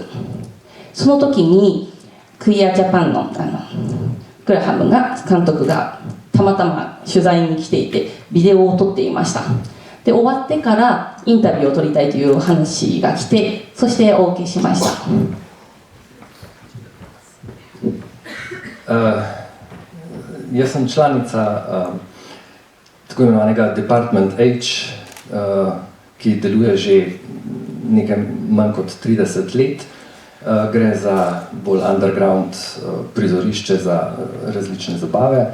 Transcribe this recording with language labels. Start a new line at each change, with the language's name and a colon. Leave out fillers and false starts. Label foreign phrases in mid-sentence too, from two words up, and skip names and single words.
Japanese: その時にクイアジャパンのグラハム監督がたまたま取材に来ていてビデオを撮っていました。で終わってからインタビューを撮りたいという話が来て、そしてお受けしました。
Slovenian: Jaz sem članica tako imenovanega Department H, ki deluje že nekaj manj kot 30 let. Gre za bolj underground prizorišče za različne zabave.